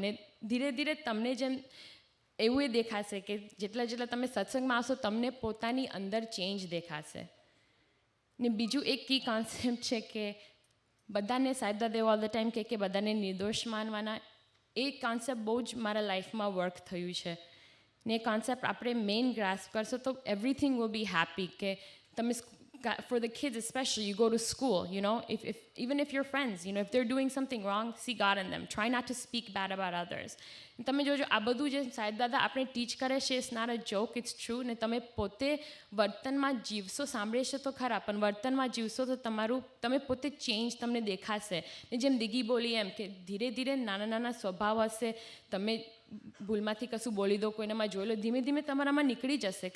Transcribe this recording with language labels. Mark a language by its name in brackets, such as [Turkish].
[Gujarati] ને ધીરે ધીરે તમને જેમ એવું એ દેખાશે કે જેટલા તમે સત્સંગમાં આવશો તમને પોતાની અંદર ચેન્જ દેખાશે. ને બીજું એક કી કોન્સેપ્ટ છે કે બધાને સાહેબદાદા ઓલ ધ ટાઈમ કે બધાને નિર્દોષ માનવાના, એ કોન્સેપ્ટ બહુ જ મારા લાઈફમાં વર્ક થયું છે. ને એ કોન્સેપ્ટ આપણે મેઇન ગ્રાસ્પ કરશો તો [English] Everything will be happy. [Gujarati] કે તમે [English] for the kids especially, you go to school, you know, even if your friends, you know, if they're doing something wrong, see God in them. Try not to speak bad about others. [Gujarati] તમે જોજો આ બધું જે સાહેબદાદા આપણે ટીચ કરે છે, [English] It's not a joke, it's true. [Gujarati] ને તમે પોતે વર્તનમાં જીવશો, સાંભળે છે તો ખરા, પણ વર્તનમાં જીવશો તો તમે પોતે ચેન્જ તમને દેખાશે. ને જેમ દીગી બોલી એમ કે ધીરે ધીરે નાના નાના સ્વભાવ હશે, તમે ભૂલમાંથી કશું બોલી દો, કોઈનામાં જોઈ લો, ધીમે ધીમે તમારામાં નીકળી જશે.